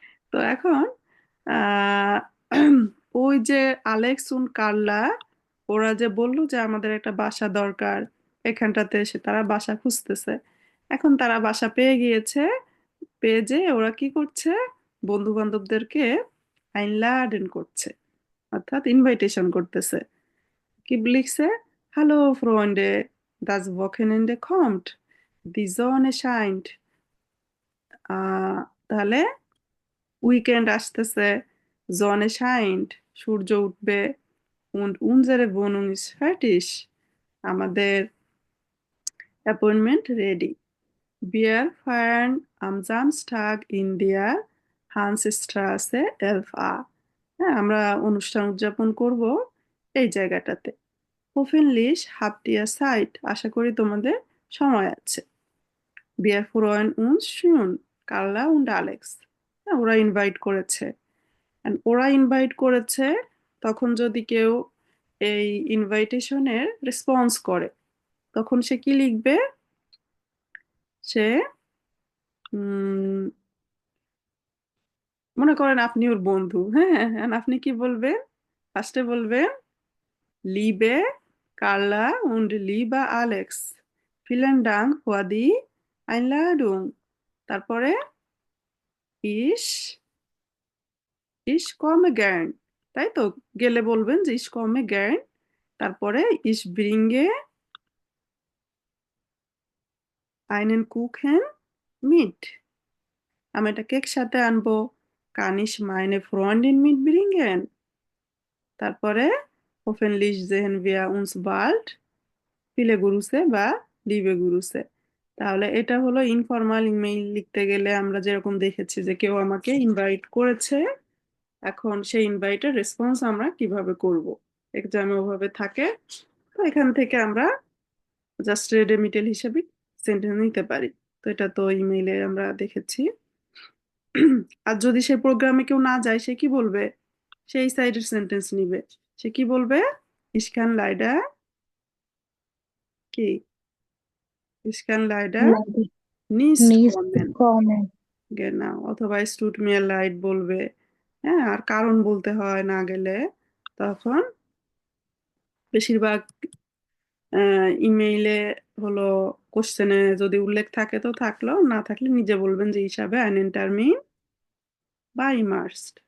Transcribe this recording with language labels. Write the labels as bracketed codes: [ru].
[bn] তো এখন আহ ওই যে আলেক্স উন কার্লা, ওরা যে বললো যে আমাদের একটা বাসা দরকার, এখানটাতে এসে তারা বাসা খুঁজতেছে। এখন তারা বাসা পেয়ে গিয়েছে, পেয়ে যে ওরা কি করছে, বন্ধু বান্ধবদেরকে আইনলাডেন করছে, অর্থাৎ ইনভাইটেশন করতেছে। কি লিখছে? [de] হ্যালো ফ্রেন্ডে, das Wochenende kommt, die Sonne scheint। [bn] তাহলে উইকেন্ড আসতেছে, জনে শাইন্ট, সূর্য উঠবে, [de] und unsere Wohnung ist fertig, [bn] আমাদের appointment ready. [de] Wir feiern am Samstag in der Hansstraße 11a। [bn] হ্যাঁ, আমরা অনুষ্ঠান উদযাপন করব এই জায়গাটাতে। [de] Hoffentlich habt ihr Zeit, [bn] আশা করি তোমাদের সময় আছে। [de] Wir freuen uns schon, কার্লা und Alex। [bn] হ্যাঁ, ওরা ইনভাইট করেছে। And ওরা ইনভাইট করেছে, তখন যদি কেউ এই ইনভাইটেশনের রেসপন্স করে তখন সে কি লিখবে? সে উম, মনে করেন আপনি ওর বন্ধু, হ্যাঁ, and আপনি কি বলবেন? ফার্স্টে বলবেন [de] লিবে কার্লা und লিবা আলেক্স, vielen Dank für die Einladung। তারপরে ich ich komme gern, [bn] তাই তো? গেলে বলবেন যে [de] ich komme gern তারপরে ich bringe einen Kuchen mit। [bn] আমি এটা কেক সাথে আনবো। [de] kann ich meine Freundin mitbringen? তারপরে hoffentlich sehen wir uns bald। viele Grüße বা liebe Grüße। [bn] তাহলে এটা হলো ইনফর্মাল ইমেইল লিখতে গেলে আমরা যেরকম দেখেছি যে কেউ আমাকে ইনভাইট করেছে, এখন সেই ইনভাইটের রেসপন্স আমরা কিভাবে করব। এক্সামে ওভাবে থাকে। তো এখান থেকে আমরা জাস্ট রেডেমিটেল হিসেবে সেন্টেন্স নিতে পারি। তো এটা তো ইমেইলে আমরা দেখেছি। আর যদি সে প্রোগ্রামে কেউ না যায় সে কি বলবে? সেই সাইডের সেন্টেন্স নিবে। সে কি বলবে? [de] Ich kann leider কি Ich kann leider nicht নিজ kommen। কমে genau, অথবা es tut mir leid বলবে। [bn] হ্যাঁ, আর কারণ বলতে হয় না গেলে। তখন বেশিরভাগ ইমেইলে হলো কোশ্চেনে যদি উল্লেখ থাকে তো থাকলো, না থাকলে নিজে বলবেন যে হিসাবে [de] einen Termin vereinbart।